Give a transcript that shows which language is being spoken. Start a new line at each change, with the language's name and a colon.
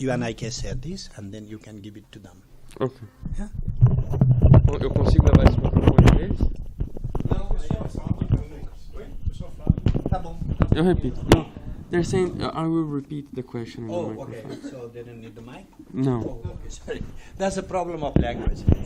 English: You and I can share this, and then you can give it to them. Ok. Yeah?
Portuguese: Eu consigo levar esse microfone para eles? Tá bom. Eu repito.
English: No, they're saying I will repeat the question in the microphone. Okay. So they don't need the mic? No. Oh, okay. Sorry. That's a problem of language.